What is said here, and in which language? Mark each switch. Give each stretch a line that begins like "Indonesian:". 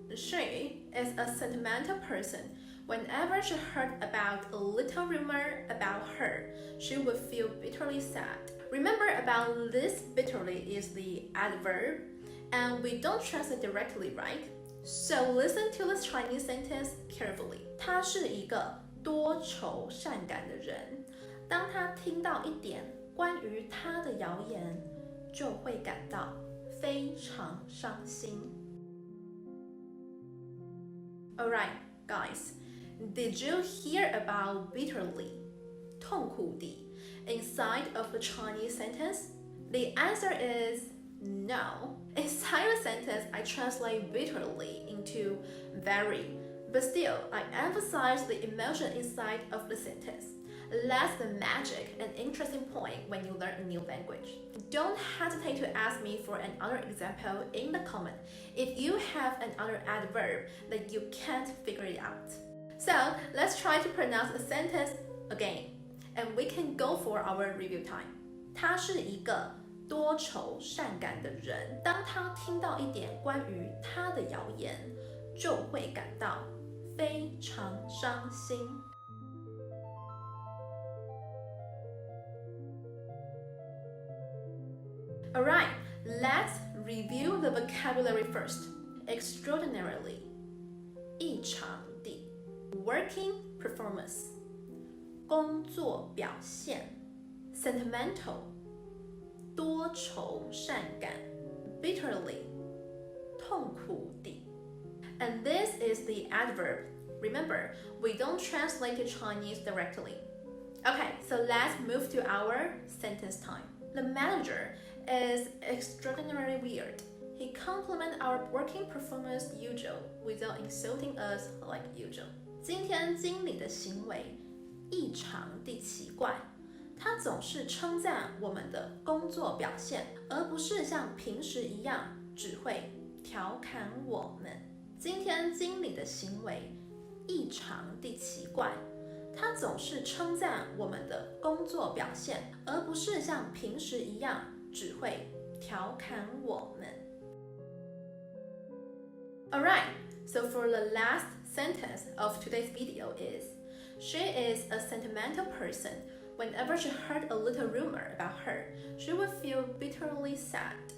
English: She is a sentimental person. Whenever she heard about a little rumor about her, she would feel bitterly sad. Remember about this bitterly is the adverb, and we don't translate directly, right? So listen to this Chinese sentence carefully.
Chinese: 他是一个多愁善感的人。当他听到一点关于他的谣言，就会感到非常伤心。
English: Alright, guys, did you hear about bitterly, 痛苦地, inside of the Chinese sentence? The answer is no. Inside the sentence, I translate bitterly into very, but still, I emphasize the emotion inside of the sentence. That's the magic and interesting point when you learn a new language. Don't hesitate to ask me for another example in the comment if you have another adverb that you can't figure it out. So let's try to pronounce a sentence again, and we can go for our review time.
Chinese: 他是一个多愁善感的人，当他听到一点关于他的谣言，就会感到非常伤心。
English: Alright, let's review the vocabulary first. Extraordinarily, 异常地, working performance, 工作表现, sentimental, 多愁善感, bitterly, 痛苦地. And this is the adverb. Remember, we don't translate to Chinese directly. Okay, so let's move to our sentence time. The manager is extraordinarily weird. He compliments our working performance usual without insulting us like usual.
Chinese: 今天经理的行为异常地奇怪，他总是称赞我们的工作表现，而不是像平时一样只会调侃我们。今天经理的行为异常地奇怪，他总是称赞我们的工作表现，而不是像平时一样只会调侃我们。
English: Alright, so for the last sentence of today's video is, she is a sentimental person. Whenever she heard a little rumor about her, she would feel bitterly sad.